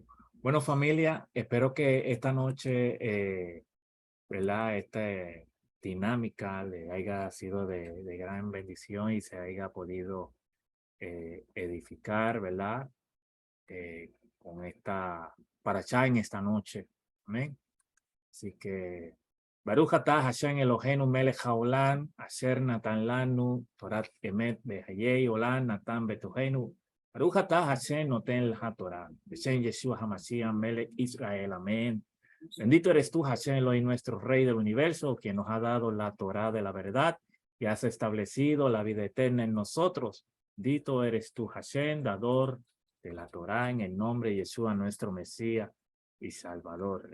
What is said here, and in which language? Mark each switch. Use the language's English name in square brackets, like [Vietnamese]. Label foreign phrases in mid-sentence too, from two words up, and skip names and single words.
[Spanish] Bueno, familia, espero que esta noche, ¿verdad? Esta dinámica le haya sido de gran bendición y se haya podido edificar, ¿verdad? Con esta parashá en esta noche. Amén. [Hebrew] Así que ברוך אתה השם אלוהינו מלך העולם אשר נתן לנו תורת אמת בחיי עולם נתן בתוכנו ברוך אתה השם נותן התורה בשם ישוע המשיח מלך ישראל. [Spanish] Amén. Bendito eres tú, [Hebrew] Hashem Elohim, [Spanish] nuestro Rey del universo, quien nos ha dado la Torah de la verdad y has establecido la vida eterna en nosotros. Bendito eres tú, Hashem, dador de la Torah, en el nombre de Yeshua, nuestro Mesías y Salvador.